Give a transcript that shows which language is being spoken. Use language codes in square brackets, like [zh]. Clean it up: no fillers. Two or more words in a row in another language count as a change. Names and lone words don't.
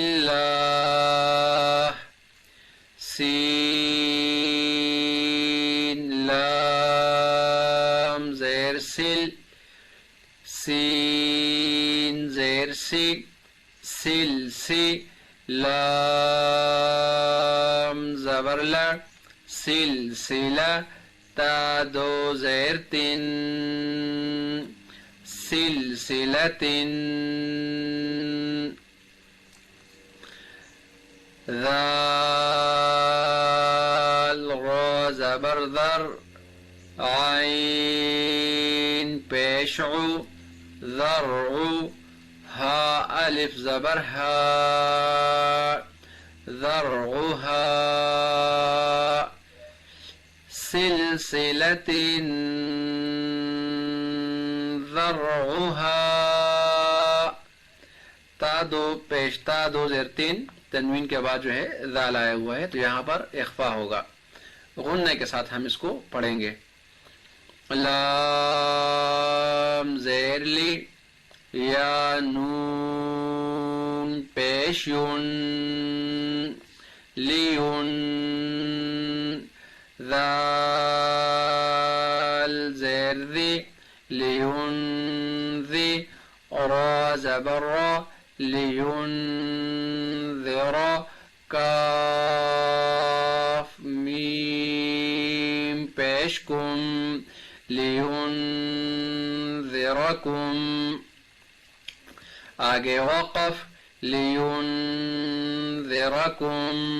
[ur] اللہ سین لام زیر سل سین زیر سی سل سی لام زبر لا سلسلہ تا دو زیر تن سلسلة ذال را زبر ذر عین پیشعو ذرعو ہا الف زبر ہا ذرعها سلسلة ذرعها تا دو پیشتا دو زیر تین تنوین کے بعد جو ہے ذال آیا ہوا ہے تو یہاں پر اخفاء ہوگا. غنہ کے ساتھ ہم اس کو پڑھیں گے. لام زیر لی یا نون پیش یون لیون ذال زیر ذی لیون ذی را زبر را لیون ذرا کاف میم پیش کم لینذرکم آگے وقف لینذرکم